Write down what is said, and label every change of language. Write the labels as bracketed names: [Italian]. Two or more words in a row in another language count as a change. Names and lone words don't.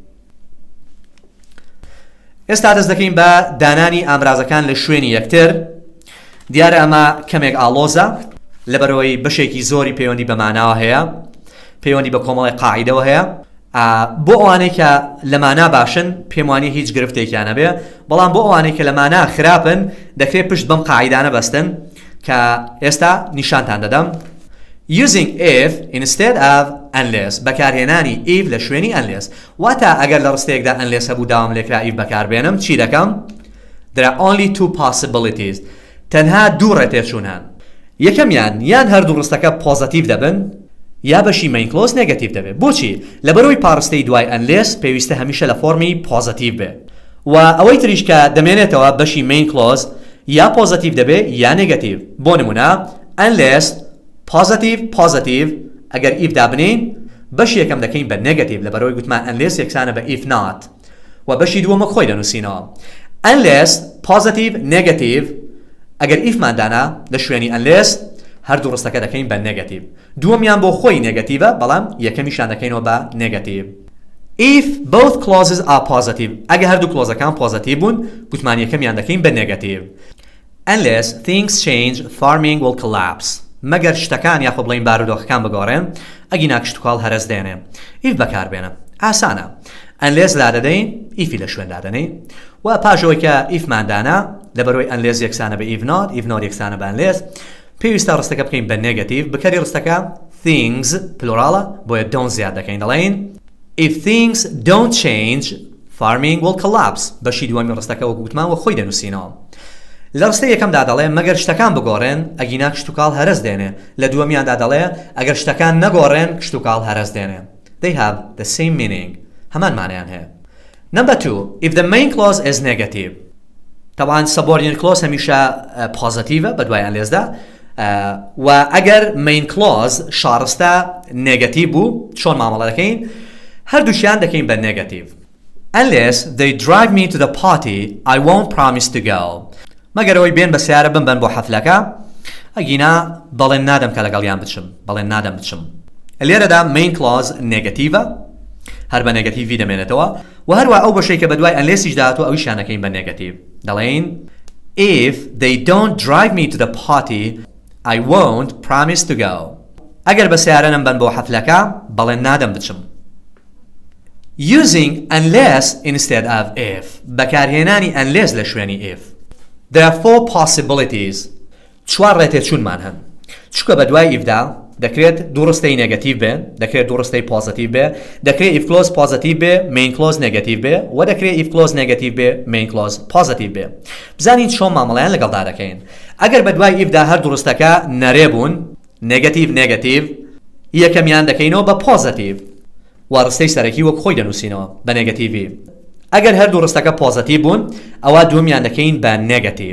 [Central Kurdish] ئێستا دەست دەکەین بە دانانی ئامرازەکان لە شوێنی یەکتر. دیارە ئەمە کەمێک ئاڵۆزە لەبەرەوەی بەشێکی زۆری پەیوەندی بە ماناوە هەیە پەیوەندی بە کۆمەڵی قاعیدەوە هەیە. بۆ ئەوانەی کە لە مانا باشن پێم وانێ هیچ گرفتێکیان نەبێ بەڵام بۆ ئەوانەی کە لە مانا خراپن دەکرێت پشت بەم قاعیدانە بەستن کە ئێستا نیشانتان دەدەم. [English] using if instead of unless [Central Kurdish] بەکارهێنانی if لە شوێنی unless واتە ئەگەر لە ڕستەیەکدا unless هەبوو داوام لێکرا if بەکاربێنم چی دەکەم؟ [English] there are only two possibilities. [Central Kurdish] تەنها دوو ڕێتێچوون هەن. یەکەمیان یان هەردوو ڕستەکە پۆزیتیڤ دەبن یا بەشی [English] main clause [Central Kurdish] نێگەتیڤ دەبێت. بۆچی؟ لەبەرەوەی پاڕستەی دوای unless پێویستە هەمیشە لە فۆرمی پۆزیتیڤ بێ و ئەوەی تریش کە دەمێنێتەوە بەشی [English] main clause [Central Kurdish] یا پۆزیتیڤ دەبێت یا نێگەتیڤ. بۆ نمونە [English] unless positive [Central Kurdish] ئەگەر if دابنین بەشی یەکەم دەکەین بە نێگەتیڤ لەبەرەوەی گوتمان unless یەکسانە بە [English] if not [Central Kurdish] و بەشی دووەمە خۆی دەنووسینەوە. [English] unless positive negative [Central Kurdish] ئەگەر if مادانا لە شوێنی unless هەردوو ڕستەکە دەکەین بە نێگەتیڤ. دووەمیان بۆ خۆی نێگەتیڤە بەڵام یەکەمیشان دەکەینەوە بە نێگەتیڤ. [English] if both clauses are positive [Central Kurdish] ئەگەر هەردوو کلۆزەکان پۆزیتیڤ بوون گوتمان یەکەمیان دەکەین بە نێگەتیڤ. [English] unless things change farming will collapse [Central Kurdish] مەگەر شتەکان یاخۆ بڵێین بارودۆخەکان بگۆڕێن ئەگینا کشتوکاڵ هەرەس دێنێ. if بەکاربێنە ئاسانە. unless لادەدەین ئیفی لە شوێن دادەنەی و پاشەوەی کە if مادانا لەبەرەوەی unless یەکسانە بە [English] if not [Central Kurdish] یەکسانە بە unless پێویستە ڕستەکە بکەین بە نێگەتیڤ. بەکاری ڕستەکە [English] things [Central Kurdish] پلۆراڵە بۆیە [English] don't [Central Kurdish] زیاد دەکەین دەڵێن [English] if things don't change farming will collapse. [Central Kurdish] بەشی دووەمی ڕستەکە وەکو گوتمان و خۆی دەنووسینەوە. لە ڕستەی یەکەمدا دەڵێ مەگەر شتەکان بگۆڕێن ئەگینا کشتوکاڵ هەرەس دێنێ. لە دووەمیاندا دەڵێ ئەگەر شتەکان نەگۆڕێن کشتوکاڵ هەرەس دێنێ. [English] they have the same meaning [Central Kurdish] هەمان مانایان هەیە. [English] number 2 if the main clause is negative [Central Kurdish] طبعا [English] subordinate clause [Central Kurdish] هەمیشە positive بەدوای ئەنلێزدا و ئەگەر [English] main clause [Central Kurdish] شارستە negative بوو چۆن مامەڵە دەکەین هەردووشیان دەکەین بە negative. [English] Unless they drive me to the party, I won't promise to go. [Central Kurdish] مەگەرەوەی بێن بە سیارە بمبەن بۆ حەفلەکە ئەگینا بەڵێن نادەم کە لەگەڵیان بچم بەڵێن نادەم بچم. لێرەدا [English] main clause negative [Central Kurdish] هەر بە negative دەمێنێتەوە و هەروە ئەو بەشەی کە بەدوای unless داهاتوە ئەویشیان دەکەین بە negative. [English] دەڵێن if they don't drive me to the party, I won't promise to go. [Central Kurdish] ئەگەر بە سیارە نەمبەن بۆ حەفلەکە بەڵێن نادەم بچم. [English] Using unless instead of if. [Central Kurdish] بەکارهێنانی unless لە شوێنی if. [English] There are 4 possibilities. [Central Kurdish] چوار ڕێتێچوونمان هەن. چونکە بەدوای if دا دەکرێت دوو ڕستەی negative بێ، دەکرێت دوو ڕستەی positive بێ، دەکرێت [English] if clause positive [Central Kurdish] بێ، [English] main clause negative [Central Kurdish] بێ، و دەکرێت [English] if clause negative [Central Kurdish] بێ، [English] main clause positive [Central Kurdish] بێ. بزانین چۆن مامەڵەیان لەگەڵدا دەکەین. ئەگەر بەدوای if دا هەر دوو ڕستەکە نەرێ بوون، negative یەکەمیان دەکەینەوە بە positive. و ڕستەی سەرەکی وەک خۆی دەنووسینەوە بە نێگەتیڤی. ئەگەر هەردوو ڕستەکە پۆزیتیڤ بوون ئەوە دووەمیان دەکەین بە نێگەتیڤ.